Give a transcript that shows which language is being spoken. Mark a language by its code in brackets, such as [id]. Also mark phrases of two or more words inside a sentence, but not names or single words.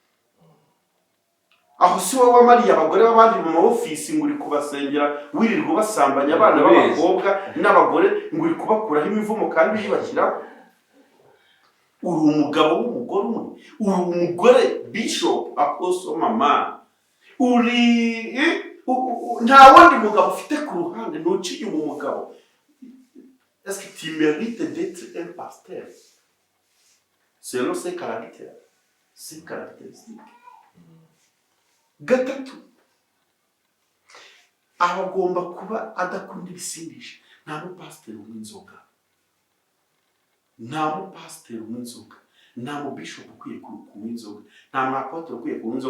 [rw] Aho si wowe wamariye abagore b'abandi mu ofisi ngo uri kubasengera wirirwa basambanya abana b'abakobwa n'abagore ngo uri kubakuraho imivumo kandi yibashyiraho. Uri umugabo w'umugore umwe, uri umugore [en] bishop apostle [rw] mama, uri nta wundi mugabo ufite ku ruhande, ntuciye mu mugabo. [fr] Est-ce que tu mérites d'être un pasteur selon ses caractères, ses caractéristiques? [rw] Gatatu, abagomba kuba adakunda ibisindisha. Nta mupasiteri w'inzoga, nta mupasiteri w'inzoga, nta mubishop ukwiye kunywa inzoga, nta mwapotre ukwiye kunywa inzoga.